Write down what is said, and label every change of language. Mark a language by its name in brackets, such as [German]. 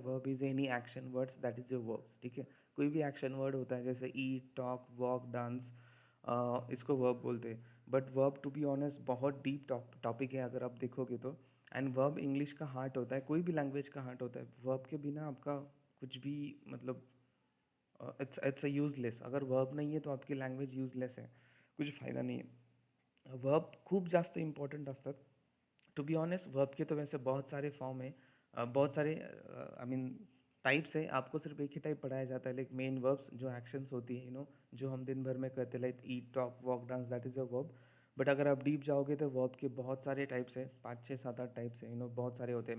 [English] Verb is any action words that is your verbs. [Hindi] ठीक है. कोई भी एक्शन वर्ड होता है जैसे ईट, टॉक, वॉक, डांस, इसको वर्ब बोलते हैं. But verb to be honest बहुत डीप टॉपिक है अगर आप देखोगे तो. एंड वर्ब इंग्लिश का हार्ट होता है, कोई भी लैंग्वेज का हार्ट होता है. वर्ब के बिना आपका कुछ भी मतलब इट्स अ यूजलेस. अगर वर्ब नहीं है तो आपकी लँग्वेज यूजलेस आहे, कुछ फायदा [Marathi] नाही आहे. वर्ब खूप जास्त इम्पॉर्टंट असतात. [Hindi] टू बी ऑनेस्ट वर्ब के तो वैसे बहुत सारे फॉर्म है, बहुत सारे आई मीन टाइप्स है. आपको सिर्फ एक ही टाइप पढ़ाया जाता है, लाइक मेन वर्ब्स जो एक्शंस होती है जो हम दिन भर में करते हैं, like eat, talk, walk, dance, that is a verb. But अगर आप डीप जाओगे तो वर्ब के बहुत सारे टाइप्स है, 5 6 7 8 टाइप्स है. बहुत सारे होते हैं.